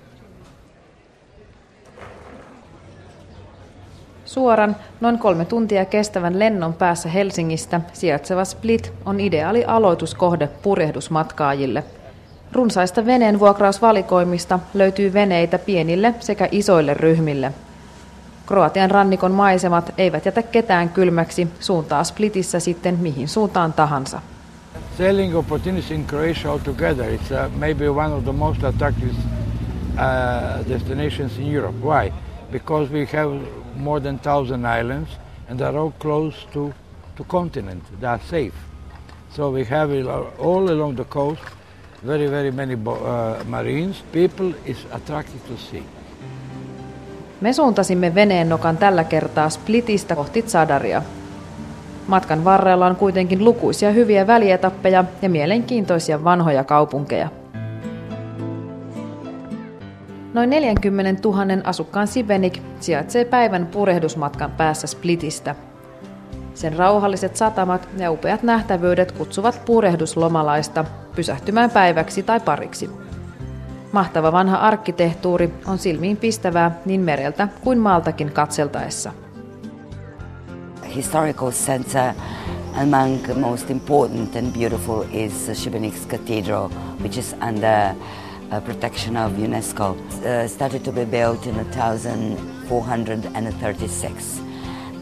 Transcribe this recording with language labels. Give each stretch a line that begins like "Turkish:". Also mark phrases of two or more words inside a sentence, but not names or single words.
Finnish: Suoran, noin 3 tuntia kestävän lennon päässä Helsingistä sijaitseva Split on ideaali aloituskohde purjehdusmatkaajille. Runsaista veneen vuokrausvalikoimista löytyy veneitä pienille sekä isoille ryhmille. Kroatian rannikon maisemat eivät jätä ketään kylmäksi, suuntaa Splitissä sitten mihin suuntaan tahansa.
English: Sailing opportunities in Croatia altogether, it's maybe one of the most attractive destinations in Europe. Why? Because we have more than 1,000 islands and they are all close to continent. They are safe. So we have all along the coast very, very many marines. People is attracted to sea.
Finnish: Me suuntasimme veneennokan tällä kertaa Splitistä kohti Zadaria. Matkan varrella on kuitenkin lukuisia hyviä välietappeja ja mielenkiintoisia vanhoja kaupunkeja. Noin 40 000 asukkaan Šibenik sijaitsee päivän purjehdusmatkan päässä Splitistä. Sen rauhalliset satamat ja upeat nähtävyydet kutsuvat purjehduslomalaista pysähtymään päiväksi tai pariksi. Mahtava vanha arkkitehtuuri on silmiin pistävää niin mereltä kuin maaltakin katseltaessa.
English: Historical center among most important and beautiful is Šibenik's Cathedral, which is under protection of UNESCO. Started to be built in 1436.